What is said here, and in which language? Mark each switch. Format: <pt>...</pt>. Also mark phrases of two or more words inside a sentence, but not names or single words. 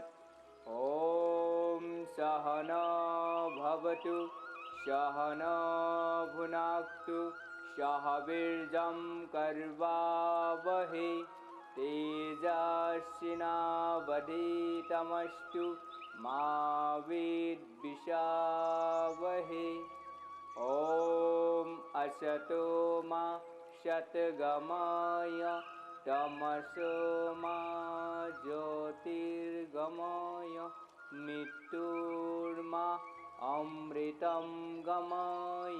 <sa>ওম সহনা ভৱতু সহনা ভুনাক্তু সহ বীৰ্যং কৰ্বাৱহৈ তেজস্বিনাবধীতমস্তু মা বিদ্বিষাৱহৈ। ওম असतो मा सद्गमय तमसो मा ज्योतिर्गमय मृत्युर्मा अमृतं गमय।</sa>